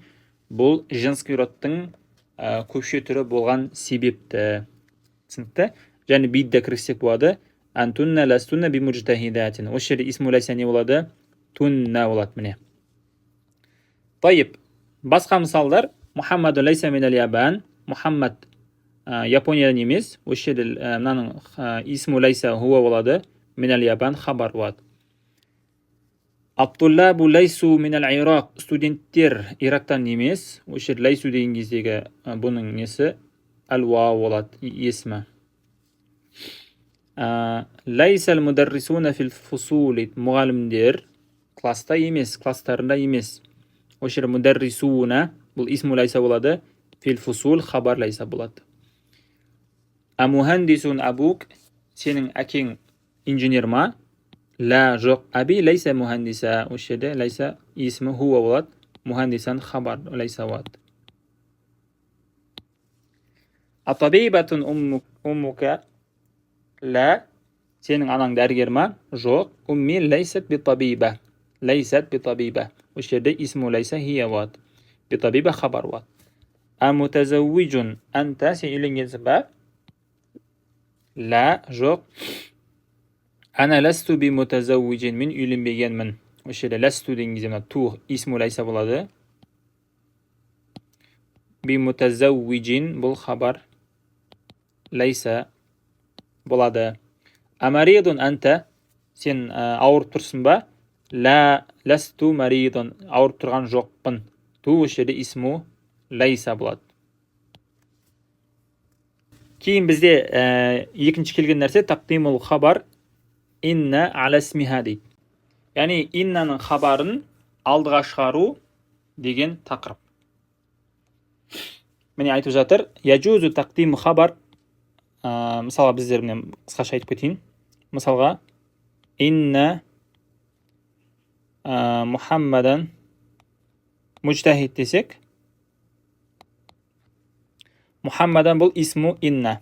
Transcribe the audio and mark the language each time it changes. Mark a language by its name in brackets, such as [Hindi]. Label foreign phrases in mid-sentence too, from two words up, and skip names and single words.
[Kazakh] Бұл [Russian] женский родтың [Kazakh] көпше түрі болған себепті. Түсінікті? Және бидді кіргізсек болады. [Arabic] أنتن لستن بمجتهدات. [Kazakh] Осы жерде [Arabic] اسم ليس [Kazakh] не болады? Тунна болады міне. Тайып. Басқа мысалдар. [Arabic] محمد ليس من اليابان. [Kazakh] Мухаммад Япониядан емес. Осы жерде мынаның [Arabic] اسم ليس هو [Kazakh] болады. [Arabic] من اليابان [Kazakh] хабар болады. [Arabic] الطلاب ليسوا من العراق. [Kazakh] Студенттер Ирактан емес. Осы жер лайсу деген кездегі бұның несі ал-вау болады, есімі. [Arabic] ليس المدرسون في الفصول. [Kazakh] Мұғалімдер класста емес, класстарында емес. Осы жер мударрисуна бұл [Arabic] اسم ليس [Kazakh] болады. [Arabic] في الفصول خبر ليس [Kazakh] болады. [Arabic] أمهندس أبوك. [Kazakh] Сенің әкең инженер ма? Ла, жоқ. [Arabic] أبي ليس مهندسا. [Kazakh] Осы жерде [Arabic] ليس اسمه هو [Kazakh] болады. [Arabic] مهندسا خبر ليس [Kazakh] болады. [Arabic] أطبيبة أمك. [Kazakh] Ла, сенің анаң дәрігер ма? Жоқ. [Arabic] أمي ليست بطبيبة. ليست بطبيبة. [Kazakh] Осы жерде [Arabic] اسم ليس هي [Kazakh] болады. [Arabic] بطبيبة خبر [Kazakh] болады. [Arabic] أمتزوج. [Kazakh] Анта, сен үйленгенсің ба? Ла, жоқ. [Arabic] أنا لست بمتزوج. [Kazakh] Мен үйленбегенмін. Осы жерде ласту деген кезде ту [Arabic] اسم ليس [Kazakh] болады. [Arabic] بمتزوج [Kazakh] бұл [Arabic] خبر ليس [Kazakh] болады. [Arabic] أمريض أنت. [Kazakh] Сен ауырып тұрсың ба? [Arabic] لا لست مريضا. [Kazakh] Ауырып тұрған жоқпын. Ту осы жерде [Arabic] اسم ليس [Kazakh] болады. Кейін бізде екінші келген нәрсе [Arabic] تقديم خبر إن على اسمها [Kazakh] дейді. Яғни иннаның хабарын алдыға шығару деген тақырып. Міне айтып жатыр. [Arabic] يجوز تقديم خبر. [Kazakh] Мысалға біздер міне қысқаша айтып кетейін. Мысалға [Arabic] إن محمدا مجتهد [Kazakh] десек, Мухаммадан бұл [Arabic] اسم إن.